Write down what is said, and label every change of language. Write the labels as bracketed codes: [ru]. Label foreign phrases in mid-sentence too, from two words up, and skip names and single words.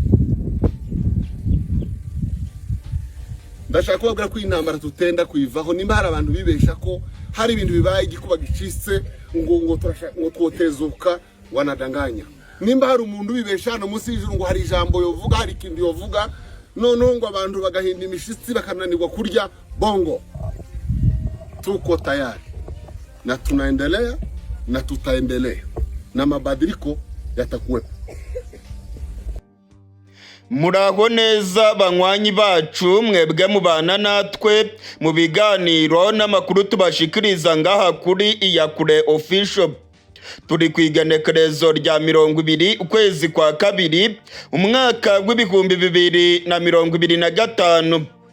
[rn] Ndashaka kubabwira ko intambara tutenda kuyivaho. Nimba hari abantu bibesha ko hari ibintu bibaye igikuba gicitse ngo twotezuka, wanadanganya. Nimba hari umuntu bibesha hano munsi y'ijuru ngo hari ijambo yovuga, hari ikindi yovuga, noneho ngo abantu bagahinda imishitsi bakananirwa kurya, bongo. [sw] Tuko tayari na tunaendelea na tutaendelea na mabadiliko yatakuwepo. [rn] Muraho neza banywanyi bacu, mwebwe mubana natwe mu biganiro n'amakuru tubashikiriza ngaha kuri Iyakure Official. Turi kwigenekerezo rya 20 ukwezi kwa kabiri umwaka w'ibihumbi 2025.